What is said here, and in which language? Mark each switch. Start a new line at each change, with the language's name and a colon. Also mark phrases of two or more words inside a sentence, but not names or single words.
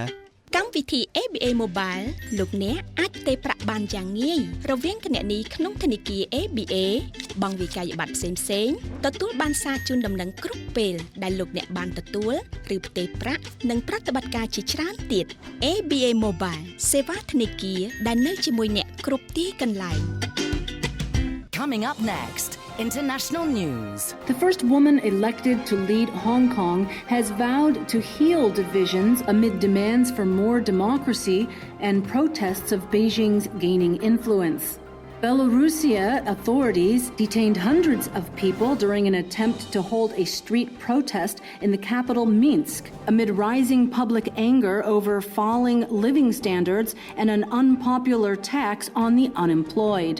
Khmer: កម្មវិធី ABA Mobile លោកអ្នកអាចផ្ទេរប្រាក់បានយ៉ាងងាយរវាងគណនីក្នុងធនាគារ ABA បង់វិក័យប័ត្រផ្សេងៗទទួលបានសារជូនដំណឹងគ្រប់ពេលដែលលោកអ្នកបានទទួលឬផ្ទេរប្រាក់និងប្រតិបត្តិការជាច្រើនទៀត ABA Mobile សេវាធនាគារដែលនៅជាមួយអ្នកគ្រប់ទីកន្លែង
English: Coming up next, international news. The first woman elected to lead Hong Kong has vowed to heal divisions amid demands for more democracy and protests of Beijing's gaining influence. Belarusia authorities detained hundreds of people during an attempt to hold a street protest in the capital Minsk amid rising public anger over falling living standards and an unpopular tax on the unemployed.